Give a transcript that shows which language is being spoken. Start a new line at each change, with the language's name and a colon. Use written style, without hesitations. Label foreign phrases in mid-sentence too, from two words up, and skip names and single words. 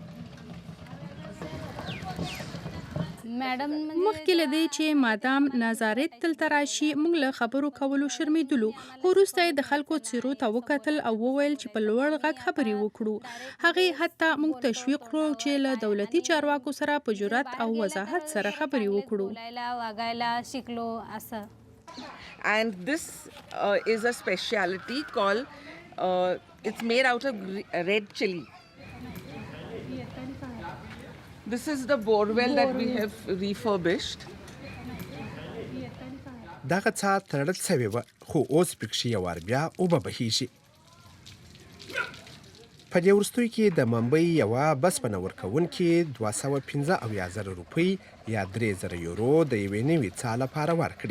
Pashto: مخکې له دې چې مادام نازارت دلته راشي، موږ له خبرو کولو شرمېدلو، خو وروسته یې د خلکو څېرو ته وکتل او وویل چې په لوړ غږ خبرې وکړو. هغې حتی موږ تشویق کړو چې له دولتي چارواکو سره په جرأت او وضاحت سره خبرې وکړو.
English: And this is a specialty called it's made out of red chili. This is the borewell that we have refurbished.
Pashto: دغه څاه تړل شوې وه، خو اوس پکښې یو وار بیا اوبه بهیږي. په دې وروستیو کې د ممبۍ یوه بسپنه ورکوونکې 215,000 روپۍ یا 3,000 یورو د یوې نوې څاه لپاره ورکړي.